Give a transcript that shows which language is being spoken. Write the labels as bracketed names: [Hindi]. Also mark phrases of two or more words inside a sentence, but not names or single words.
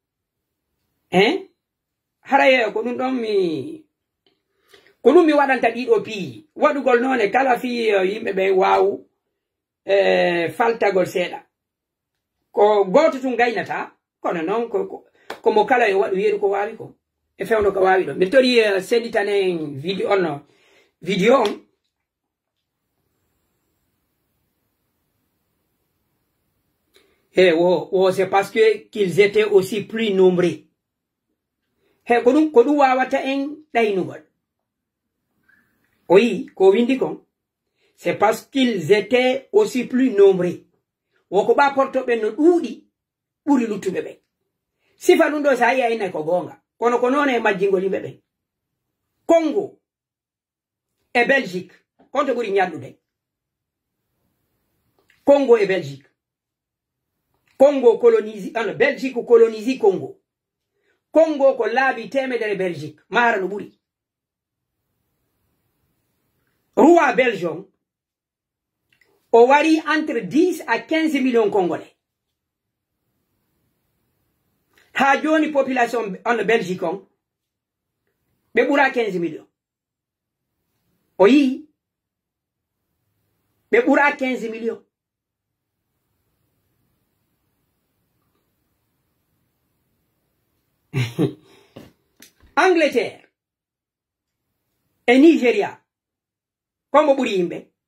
[Fula] haray ko ɗum ɗon mi waɗanta ɗiɗo piiji waɗugol noon e kala fi yimɓe ɓe wawu faltagol seeɗa ko goto tum gaynata kono noon komo kala yo waɗu yeeru ko wawi ko e fewno ko wawi ɗo mi tori senditanen vidéo on [French] c'est parce que qu'ils étaient aussi plus nombreux. [Fula] Ko ɗum wawata en ɗaynugol. Oui, ko windi kon. [French] C'est parce qu'ils étaient aussi plus nombreux. [Fula] Woko ɓa portoɓe no ɗuuɗi ɓuri luttuɓe ɓe. Sifa ɗum ɗo sa yi ayna ko gonga. Kono ko noon e majjingol yimɓe ɓe. Congo e Belgique. Konto ɓuri ñallude. Congo e Belgique. [French] Congo colonise, Belgique colonise Congo. [Fula] Congo ko laabi temedere Belgique. Mara no ɓuri. Roi Belgium o wari [French] entre 10 à 15 millions Congolais. [Fula] Ha joni [French] population en Belgique [Fula] on ɓe ɓura 15 millions. O yi ɓe ɓura 15 millions. Angleterre e Nigeria kombo ɓuri yimɓe.